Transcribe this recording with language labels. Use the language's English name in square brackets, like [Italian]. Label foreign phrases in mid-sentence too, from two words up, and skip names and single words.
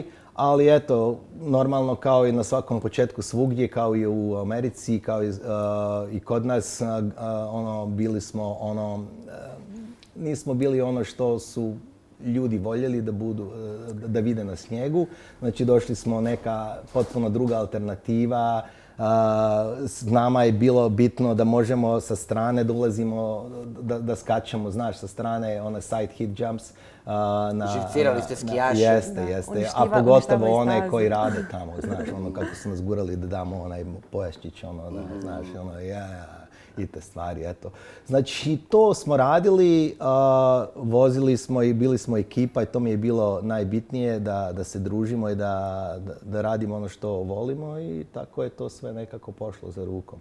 [Croatian] Ali eto, normalno kao i na svakom početku svugdje, kao i u Americi, kao i kod nas, bili smo nismo bili što su ljudi voljeli da vide na snijegu. Znači došli smo neka potpuno druga alternativa. Nama je bilo bitno da možemo sa strane da ulazimo, da skačemo, znaš, sa strane [English] one side hit jumps. [Croatian] Živcirali ste skijaše. Jeste. A pogotovo one koji rade tamo, znaš, kako su nas gurali da damo onaj pojaščić, znaš, i te stvari, eto. Znači, to smo radili, vozili smo i bili smo ekipa i to mi je bilo najbitnije, da se družimo i da radimo ono što volimo i tako je to sve nekako pošlo za rukom.